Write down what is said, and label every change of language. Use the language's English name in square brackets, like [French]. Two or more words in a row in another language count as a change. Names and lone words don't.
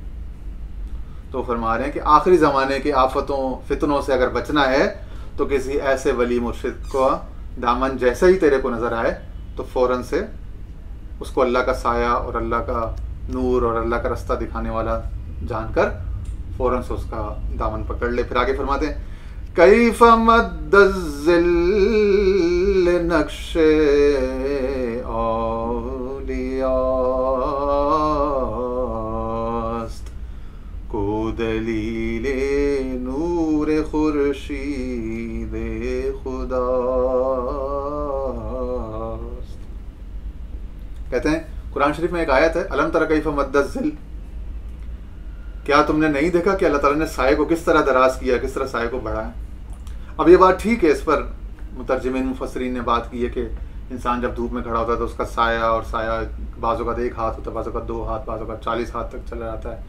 [Urdu] تو فرما رہے ہیں کہ آخری زمانے کی آفتوں فتنوں سے اگر بچنا ہے تو کسی ایسے ولی مرشد کو دامن جیسے ہی تیرے کو نظر آئے تو فوراً سے اس کو اللہ کا سایہ اور اللہ کا نور اور اللہ کا رستہ دکھانے والا جان کر فوراً سے اس کا دامن پکڑ لے. پھر آگے فرماتے ہیں [Arabic] کیف مد الظل [Persian] نقش اولیاست کو دلیل نور خورشید خداست. [Urdu] کہتے ہیں قرآن شریف میں ایک آیت ہے [Arabic] الم تر کیف مد الظل، [Urdu] کیا تم نے نہیں دیکھا کہ اللہ تعالیٰ نے سائے کو کس طرح دراز کیا، کس طرح سائے کو بڑھایا. اب یہ بات ٹھیک ہے، اس پر مترجمین مفسرین نے بات کی ہے کہ انسان جب دھوپ میں کھڑا ہوتا ہے تو اس کا سایہ، اور سایہ بعض اوقات ایک ہاتھ ہوتا ہے، بعض اوقات 2 ہاتھ، بعض اوقات 40 ہاتھ تک چلا جاتا ہے.